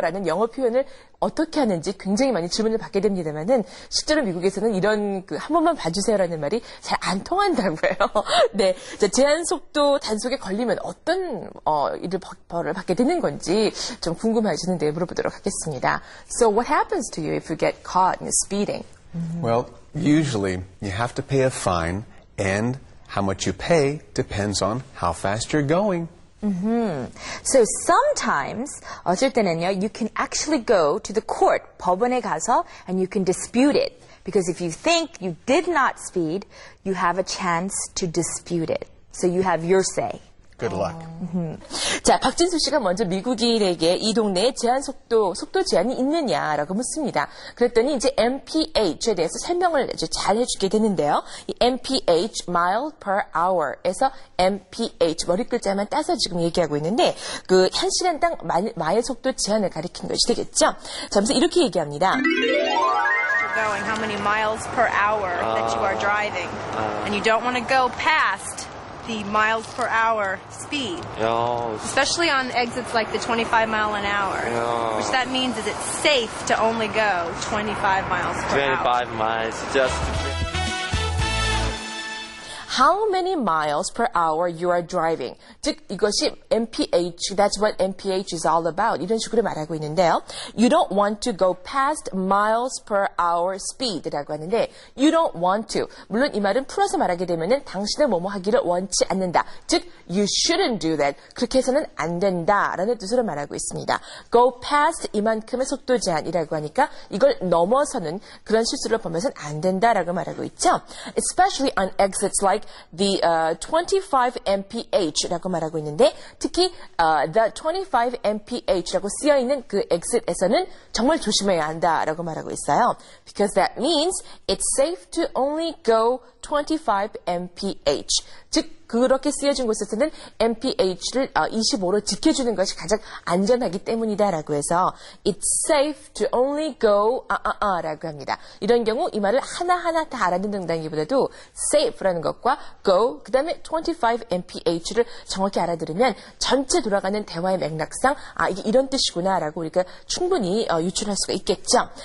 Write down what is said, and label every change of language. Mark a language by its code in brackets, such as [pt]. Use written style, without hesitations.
[ko] 라는 영어 표현을 어떻게 하는지 굉장히 많이 질문을 받게 됩니다만은 실제로 미국에서는 이런 그 한 번만 봐주세요라는 말이 잘 안 통한다고요. 네, 자, 제한 속도 단속에 걸리면 어떤 벌을 받게 되는 건지 좀 궁금해지는데 물어보도록 하겠습니다. [en] So what happens to you if you get caught in speeding? Well, usually you have to pay a fine, and how much you pay depends on how fast you're going. So sometimes [ko] 어쩔 때는요, [en] you can actually go to the court, [ko] 법원에 가서, [en] and you can dispute it. Because if you think you did not speed, you have a chance to dispute it. So you have your say. Good luck. [ko] 자, 박진수 씨가 먼저 미국인에게 이 동네에 속도 제한이 있느냐라고 묻습니다. 그랬더니 이제 MPH에 대해서 설명을 아주 잘 해주게 되는데요. 이 MPH, mile per hour에서 MPH, 머리 글자만 따서 지금 얘기하고 있는데, 그 한 시간당 마일 속도 제한을 가리킨 것이 되겠죠. 자, 그래서 이렇게 얘기합니다. [en] You're going how many miles per hour that you are driving. And you don't want to go past the miles per hour speed. Yeah. Especially on exits like the 25 mile an hour. Yeah. Which that means is it's safe to only go 25 miles per hour. 25 miles, just. How many miles per hour you are driving. [ko] 즉 이것이 [en] MPH, that's what MPH is all about. [ko] 이런 식으로 말하고 있는데요. [en] You don't want to go past miles per hour speed [ko] 라고 하는데 [en] you don't want to. [ko] 물론 이 말은 풀어서 말하게 되면은 당신은 뭐뭐 하기를 원치 않는다. [en] 즉 you shouldn't do that. [ko] 그렇게 해서는 안 된다라는 뜻으로 말하고 있습니다. [en] Go past [ko] 이만큼의 속도 제한이라고 하니까 이걸 넘어서는 그런 실수를 범해서는 안 된다라고 말하고 있죠. [en] Especially on exits like the 25 mph [ko] 라고 말하고 있는데 특히 [en] the 25 mph [ko] 라고 쓰여 있는 그 exit에서는 정말 조심해야 한다라고 말하고 있어요. [en] Because that means it's safe to only go 25 mph. [ko] 즉 그렇게 쓰여진 곳에서는 mph를 25로 지켜주는 것이 가장 안전하기 때문이다라고 해서 [en] it's safe to only go [ko] 라고 합니다. 이런 경우 이 말을 하나하나 다 알아듣는다기보다도 safe라는 것과 go 그다음에 25 mph를 정확히 알아들으면 전체 돌아가는 대화의 맥락상 이게 이런 뜻이구나라고 우리가 충분히 유출할 수가 있겠죠.